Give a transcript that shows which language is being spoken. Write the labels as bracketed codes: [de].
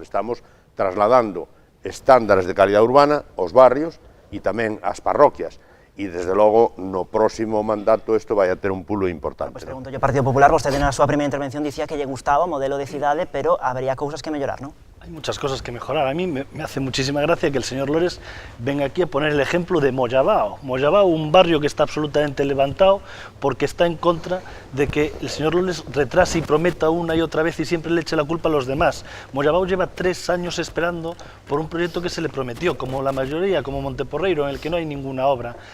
[gl] Estamos trasladando estándares de calidad urbana aos barrios e tamén ás parroquias. E, desde logo, no próximo mandato isto vai a ter un pulo importante. Pois pregunto yo, Partido Popular, vostede na súa primeira intervención dicía que lle gustaba o modelo de cidade, pero habería cousas que mellorar, non? [es] Hay muchas cosas que mejorar. A mí me hace muchísima gracia que el señor Lores venga aquí a poner el ejemplo de Mollabao. Mollabao, un barrio que está absolutamente levantado porque está en contra de que el señor Lores retrase y prometa una y otra vez y siempre le eche la culpa a los demás. Mollabao lleva 3 años esperando por un proyecto que se le prometió, como la mayoría, como Monteporreiro, en el que no hay ninguna obra.